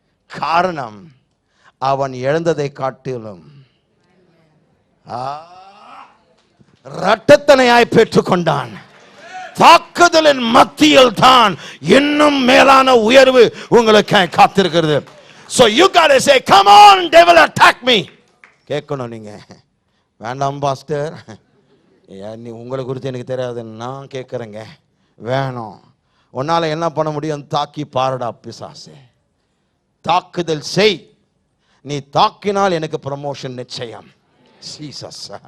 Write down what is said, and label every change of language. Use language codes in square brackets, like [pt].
[ta] காரணம், அவன் இழந்ததை காட்டிலும் இரட்டத்தனையாய் பெற்றுக்கொண்டான். தாக்குதலின் மத்தியில் தான் இன்னும் மேலான உயர்வு உங்களுக்கு காத்திருக்கிறது. [en] So you gotta say, come on devil, attack me. [ta] கேட்கணும் நீங்க. வேண்டாம் பாஸ்டர், நீ உங்களை குறித்து எனக்கு தெரியாது, நான் கேட்குறேங்க. வேணும். உன்னால என்ன பண்ண முடியும்? தாக்கி பாருடா பிசாசே. தாக்குதல் செய். நீ தாக்கினால் எனக்கு ப்ரமோஷன் நிச்சயம். ஜீசஸ்.